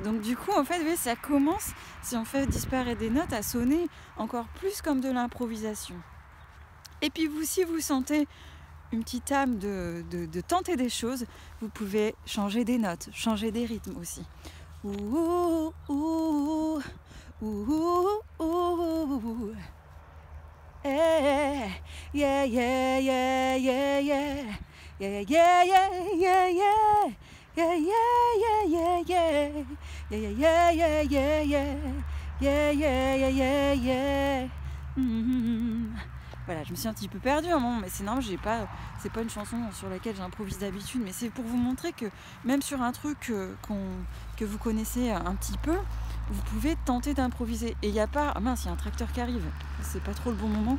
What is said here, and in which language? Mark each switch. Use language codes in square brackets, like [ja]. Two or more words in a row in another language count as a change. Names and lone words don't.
[fr] Donc du coup, en fait, oui, ça commence, si on fait disparaître des notes, à sonner encore plus comme de l'improvisation. Et puis vous, si vous sentez une petite âme de tenter des choses, vous pouvez changer des notes, changer des rythmes aussi. Ouh, ouh, ouh, ouh, ouh. Eh, yeah, yeah, yeah, yeah, yeah, yeah, yeah, yeah, yeah, yeah. Yeah, yeah, yeah, yeah, yeah, yeah, yeah, yeah, yeah, yeah, yeah, yeah, yeah, yeah. Voilà, je me suis un petit peu perdue à un moment, mais c'est normal, c'est pas une chanson sur laquelle j'improvise d'habitude, mais c'est pour vous montrer que même sur un truc que vous connaissez un petit peu, vous pouvez tenter d'improviser. Et il n'y a pas... Ah mince, il y a un tracteur qui arrive, c'est pas trop le bon moment.